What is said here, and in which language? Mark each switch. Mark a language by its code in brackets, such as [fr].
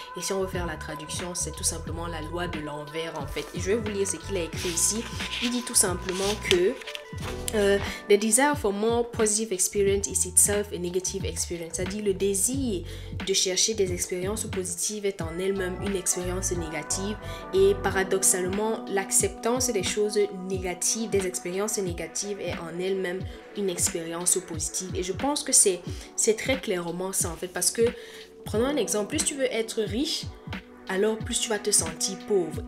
[fr] Et si on veut faire la traduction, c'est tout simplement la loi de l'envers en fait. Et je vais vous lire ce qu'il a écrit ici. Il dit tout simplement que [en] The desire for more positive experience is itself a negative experience. [fr] C'est-à-dire le désir de chercher des expériences positives est en elle-même une expérience négative, et paradoxalement l'acceptance des choses négatives, des expériences négatives est en elle-même une expérience positive. Et je pense que c'est très clairement ça en fait, parce que prenons un exemple, plus tu veux être riche, alors plus tu vas te sentir pauvre.